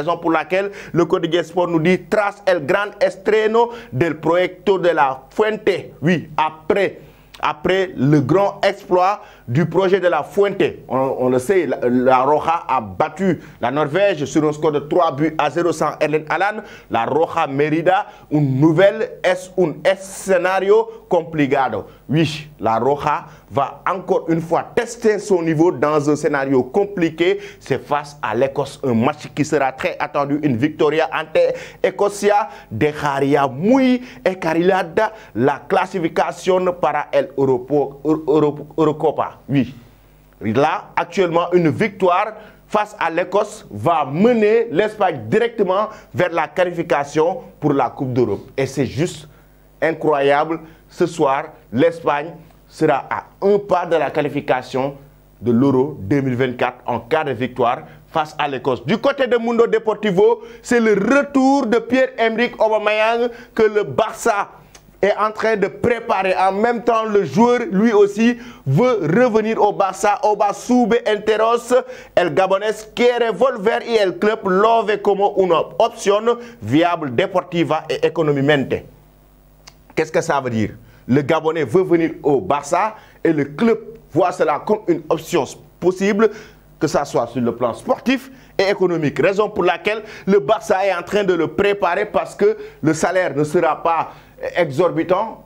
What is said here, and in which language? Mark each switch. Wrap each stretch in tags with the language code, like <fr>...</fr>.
<fr>Raison pour laquelle le Quotidien Sport nous dit «</fr> <es>Tras el gran estreno del proyecto de la Fuente ».</es> <fr>Oui, après le grand exploit du projet de la Fuente. On le sait, la Roja a battu la Norvège sur un score de 3-0 sans Erling Haaland.</fr> <es>La Roja Mérida, un escenario complicado.</es> <fr>Oui, la Roja va encore une fois tester son niveau dans un scénario compliqué. C'est face à l'Écosse, un match qui sera très attendu.</fr> <es>Une victoria ante Escocia dejaría muy encarrilada la clasificación para el Eurocopa.</es> <fr>Oui, là, actuellement, une victoire face à l'Écosse va mener l'Espagne directement vers la qualification pour la Coupe d'Europe. Et c'est juste incroyable. Ce soir, l'Espagne sera à un pas de la qualification de l'Euro 2024 en cas de victoire face à l'Écosse. Du côté de Mundo Deportivo, c'est le retour de Pierre-Emerick Aubameyang que le Barça est en train de préparer. En même temps, le joueur, lui aussi, veut revenir au Barça.</fr> <es>Oba sube enteros, el Gabonés quiere volver y el club lo ve como una opción viable deportiva</es> <fr>et économiquement. Qu'est-ce que ça veut dire? Le Gabonais veut venir au Barça et le club voit cela comme une option possible, que ce soit sur le plan sportif et économique. Raison pour laquelle le Barça est en train de le préparer parce que le salaire ne sera pas exorbitant.</fr>